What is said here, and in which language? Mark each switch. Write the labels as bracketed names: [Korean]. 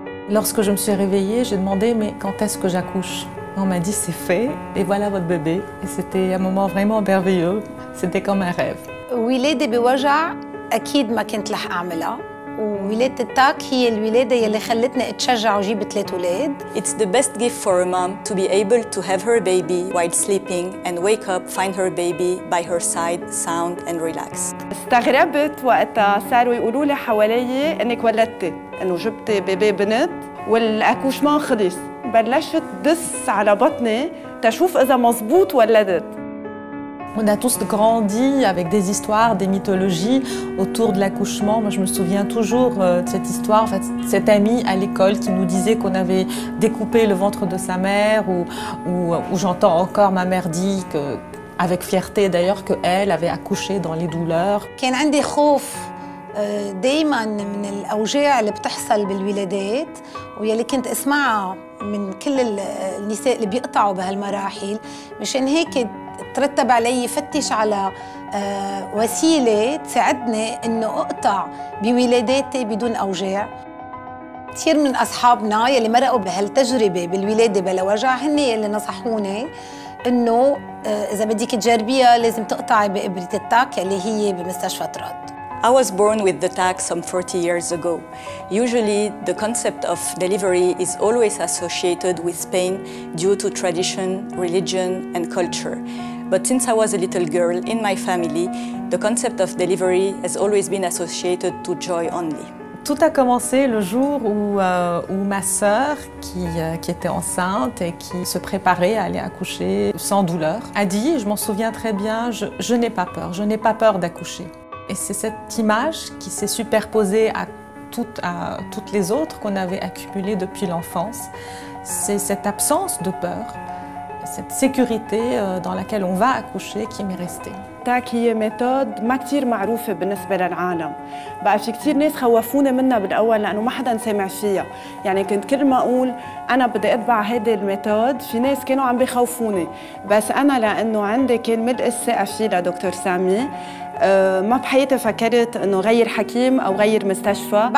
[French] Lorsque je me suis réveillée, j'ai demandé mais quand est-ce que j'accouche? On m'a dit c'est fait et voilà votre bébé. Et c'était un moment vraiment merveilleux. C'était comme un rêve. [Arabic] ولادة بوجع أكيد ما كنت رح أعملها. وولادة التاك هي الولادة يلي خلتني أتشجع وجيب 3 أولاد. [English] It's the best gift for a mom to be able to have her baby while sleeping and wake up, find her baby by her side, sound and relax. [Arabic] استغربت وقتها صاروا يقولوا لي حوالي انك ولدتي، انه جبتي بيبي بنت والاكوشمان خلص. بلشت دس على بطني تشوف إذا مزبوط ولدت. [French] On a tous grandi avec des histoires, des mythologies autour de l'accouchement. Moi, je me souviens toujours de cette histoire, en fait, cette amie à l'école qui nous disait qu'on avait découpé le ventre de sa mère, ou j'entends encore ma mère dire, avec fierté d'ailleurs, qu'elle avait accouché dans les douleurs. [Arabic] كان عندي خوف دايماً من الأوجاع اللي بتحصل بالولادات ويلي كنت أسمعها من كل النساء اللي بيقطعوا بهالمراحل. مشان هيك ترتب علي فتش على وسيلة تساعدني إنه أقطع بولاداتي بدون أوجاع. كثير من أصحابنا يلي مرقوا بهالتجربة بالولادة بلا وجع هن يلي نصحوني إنه إذا بدك تجربيها لازم تقطعي بإبرة التاك يلي هي بمستشفى تراد. [English] I was born with the tag some 40 years ago. Usually, the concept of delivery is always associated with pain due to tradition, religion, and culture. But since I was a little girl in my family, the concept of delivery has always been associated to joy only. [French] Tout a commencé le jour où ma sœur, qui était enceinte et qui se préparait à aller accoucher sans douleur, a dit, je m'en souviens très bien, je n'ai pas peur, je n'ai pas peur d'accoucher. Et c'est cette image qui s'est superposée à toutes les autres qu'on avait accumulées depuis l'enfance. C'est cette absence de peur, cette sécurité dans laquelle on va accoucher qui m'est restée. [Arabic] تاك هي ميثود ما كتير معروفة بالنسبة للعالم. بقى في كتير ناس خوفونا منها بالأول لأنه ما حدا سمع فيها. يعني كنت كل ما أقول أنا بدي أتبع هيدي الميثود في ناس كانوا عم بيخوفوني. بس أنا لأنه عندي كان ملء الثقة فيه لدكتور سامي ما بحياتي فكرت إنه غير حكيم أو غير مستشفى.